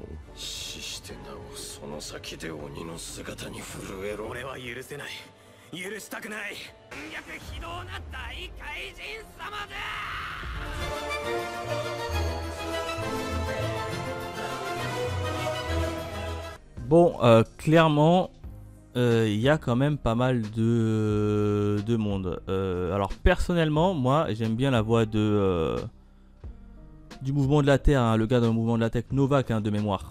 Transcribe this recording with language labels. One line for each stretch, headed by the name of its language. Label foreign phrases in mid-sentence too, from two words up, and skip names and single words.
Japanese: 死してなおその先で鬼の姿に震えろ。俺は許せない。許したくない。逆非道な大怪人様だ。
French: Bon, clairement, il y a quand même pas mal de monde. Alors personnellement, moi j'aime bien la voix de du mouvement de la Terre, hein, le gars dans le mouvement de la Terre, Novak, hein, de mémoire.